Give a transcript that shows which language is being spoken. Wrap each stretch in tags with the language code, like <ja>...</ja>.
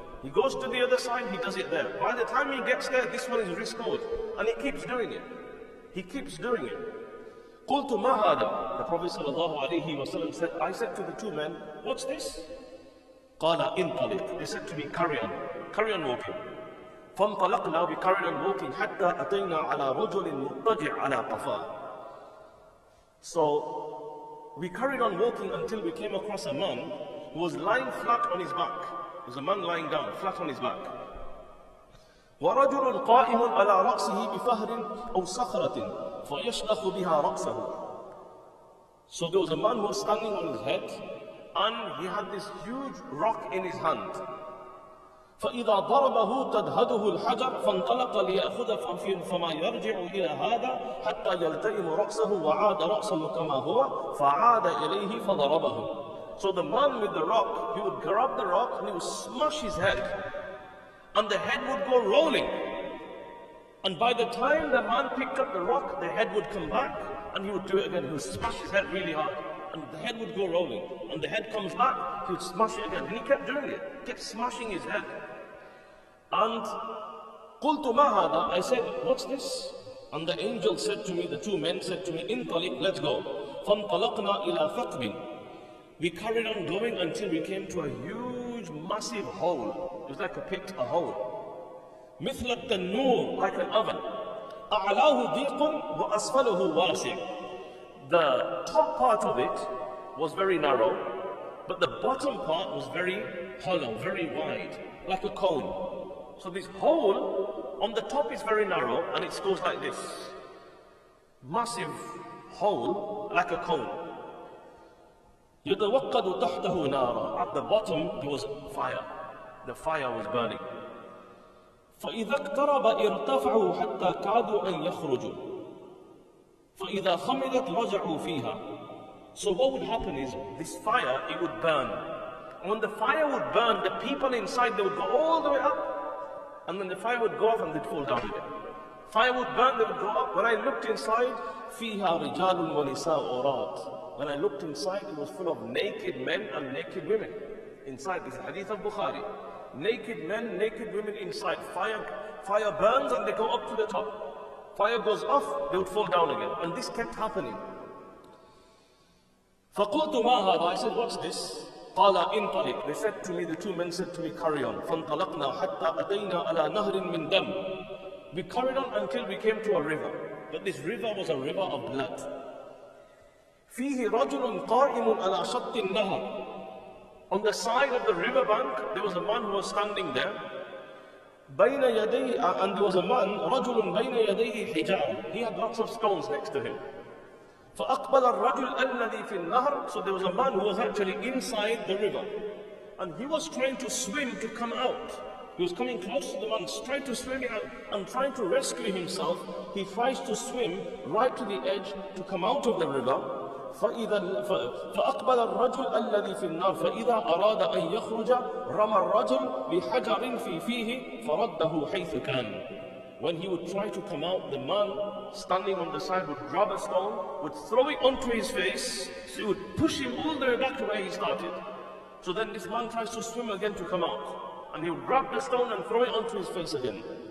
<en>He goes to the other side, he does it there. By the time he gets there, this one is restored. And he keeps doing it. He keeps doing it.</en> <ar>قُلْتُ مَا هَذَا.</ar> <en>The Prophet ﷺ said, I said to the two men, what's this?</en> <ar>قَالَ انطلق.</ar> <en>They said to me, carry on walking.</en> <ar>فانطلقنا,</ar> <en>we carried on walking</en> <ar>حتى أتينا على رجل مضطجع على قفاه.</ar> <en>So we carried on walking until we came across a man who was lying flat on his back. There was a man lying down flat on his back.</en> <ar>ورجل قائم على رأسه بفهر أو صخرة فيشلخ بها رأسه.</ar> <en>So there was a man who was standing on his head and he had this huge rock in his hand.</en> <ar>فإذا ضربه تدهده الحجر فانطلق ليأخذ فما يرجع إلى هذا حتى يلتئم رأسه وعاد رأسه كما هو فعاد إليه فضربه.</ar> <en>So the man with the rock, he would grab the rock and he would smash his head. And the head would go rolling. And by the time the man picked up the rock, the head would come back and he would do it again. He would smash his head really hard. And the head would go rolling. And the head comes back, he would smash it again. And he kept doing it, kept smashing his head.</en> <ar>And قُلْتُ مَا هَذَا.</ar> <en>I said, what's this? And the angel said to me, the two men said to me, انطلق, let's go.</en> <ar>فَانْطَلَقْنَا إِلَى ثَقْبٍ.</ar> <en>We carried on going until we came to a huge, massive hole. It was like a pit, a hole.</en> <ar>مثل التنور,</ar> <en>like an oven.</en> <ar>أعلاه ضيق وأسفله واسع.</ar> <en>The top part of it was very narrow, but the bottom part was very hollow, very wide, like a cone. So this hole on the top is very narrow and it goes like this. Massive hole, like a cone.</en> <ar>يتوقد تحته نارا.</ar> <en>At the bottom there was fire. The fire was burning.</en> <ar>فإذا اقترب ارتفعوا حتى كادوا أن يخرجوا. فإذا خمدت رجعوا فيها.</ar> <en>So what would happen is this fire, it would burn. And when the fire would burn, the people inside, they would go all the way up. And then the fire would go off and they'd fall down again. Fire would burn, they would go up. When I looked inside,</en> <ar>فيها رجال ونساء عراة.</ar> <en>When I looked inside, it was full of naked men and naked women. Inside, this is hadith of Bukhari. Naked men, naked women inside. Fire burns and they go up to the top. Fire goes off, they would fall down again. And this kept happening.</en> <ar>فَقُلْتُ مَا هَذَا.</ar> <en>I said, what's this?</en> <ar>قَالَ انطلق.</ar> <en>They said to me, the two men said to me, carry on.</en> <ar>فَانْطَلَقْنَا حَتَّى أَتَيْنَا عَلَى نَهْرٍ مِّن دَمٍ.</ar> <en>We carried on until we came to a river. But this river was a river of blood.</en> <ar>فيه رجل قائم على شط النهر.</ar> <en>On the side of the river bank, there was a man who was standing there.</en> <ar>بين يديه,</ar> <en>and there was a man,</en> <ar>رجل بين يديه حجاب.</ar> <en>He had lots of stones next to him.</en> <ar>فأقبل الرجل الذي في النهر.</ar> <en>So there was a man who was actually inside the river. And he was trying to swim to come out. He was coming close to the man, trying to swim out and trying to rescue himself. He tries to swim right to the edge to come out of the river.</en> <ar>فأقبل الرجل الذي في النار فإذا أراد أن يخرج رمى الرجل بحجر في فيه فرده حيث كان.</ar> <en>When he would try to come out, the man standing on the side would grab a stone, would throw it onto his face, so he would push him all the way back to where he started. So then this man tries to swim again to come out, and he would grab the stone and throw it onto his face again.</en>